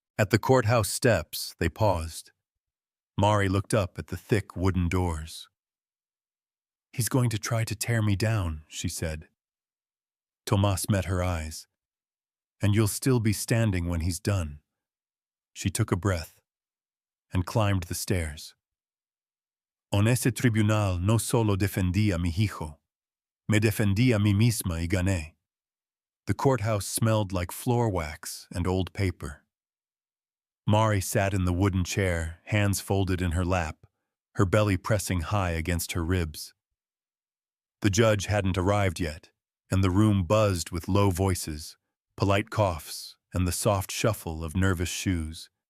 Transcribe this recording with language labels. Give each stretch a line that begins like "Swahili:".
English: At the courthouse steps, they paused. Mari looked up at the thick wooden doors. He's going to try to tear me down, she said. Tomas met her eyes. And you'll still be standing when he's done. She took a breath and climbed the stairs.
Spanish: En ese tribunal no solo defendí a mi hijo, me defendí a mí misma y gané.
English: The courthouse smelled like floor wax and old paper. Mari sat in the wooden chair, hands folded in her lap, her belly pressing high against her ribs. The judge hadn't arrived yet, and the room buzzed with low voices, polite coughs, and the soft shuffle of nervous shoes.